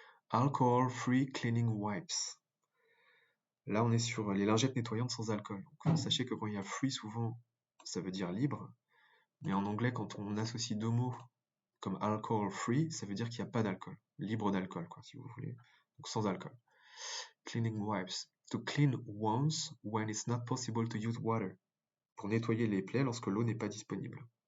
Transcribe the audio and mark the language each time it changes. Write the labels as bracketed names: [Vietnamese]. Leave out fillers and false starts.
[English] Alcohol-free cleaning wipes. [French] Là, on est sur les lingettes nettoyantes sans alcool. Donc, sachez que quand il y a free, souvent, ça veut dire libre. Mais en anglais, quand on associe deux mots comme alcohol-free, ça veut dire qu'il n'y a pas d'alcool. Libre d'alcool, quoi, si vous voulez. Donc sans alcool. [English] Cleaning wipes. To clean wounds when it's not possible to use water. [French] Pour nettoyer les plaies lorsque l'eau n'est pas disponible.